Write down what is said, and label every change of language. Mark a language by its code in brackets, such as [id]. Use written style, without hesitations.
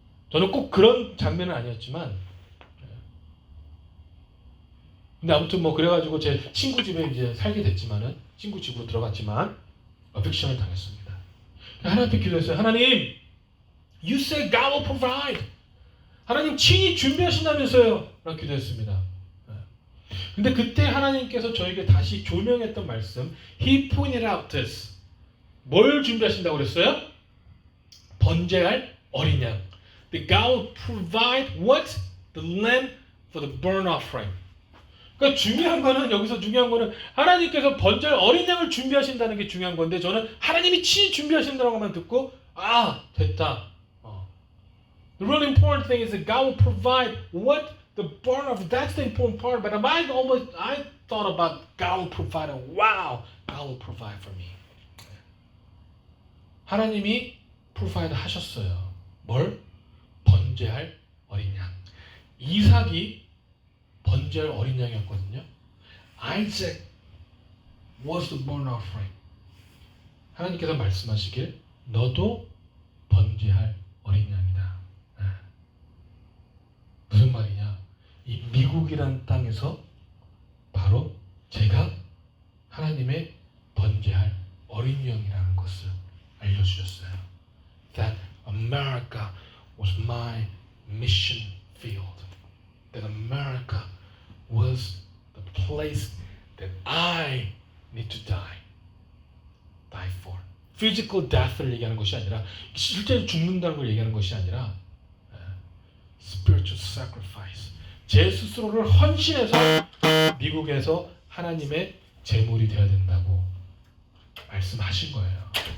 [ko] 저는 꼭 그런 장면은 아니었지만, 근데 아무튼 그래가지고 제 친구 집에 이제 살게 됐지만은 친구 집으로 들어갔지만 eviction을 당했습니다. 하나님 앞에 기도했어요. 하나님, [en] you say God will provide. [ko] 하나님 친히 준비하신다면서요. 라고 기도했습니다. 근데 그때 하나님께서 저에게 다시 조명했던 말씀, [en] He pointed out this. [ko] 뭘 준비하신다고 그랬어요? 번제할 어린 양. [en] The God will provide what? The lamb for the burnt offering. [ko] 그러니까 여기서 중요한 거는 하나님께서 번제할 어린 양을 준비하신다는 게 중요한 건데 저는 하나님이 친히 준비하신다고만 듣고 됐다. [en] The really important thing is that God will provide what the burnt offering. That's the important part. But I thought about God will provide. Wow, God will provide for me. [ko] 하나님이 provide 하셨어요. 뭘? 번제할 어린 양. 이삭이 번제할 어린 양이었거든요. [en] Isaac was the burnt offering. [ko] 하나님께서 말씀하시길 너도 번제할 어린 양이다. 무슨 말이냐? 이 미국이란 땅에서 바로 제가 하나님의 번제할 어린 양이라는 것을 알려주셨어요. [en] That America was my mission field. That America was the place that I need to die for. [ko] physical death를 얘기하는 것이 아니라 실제로 죽는다는 걸 얘기하는 것이 아니라 [en] spiritual sacrifice. [ko] 제 스스로를 헌신해서 미국에서 하나님의 제물이 되어야 된다고 말씀하신 거예요.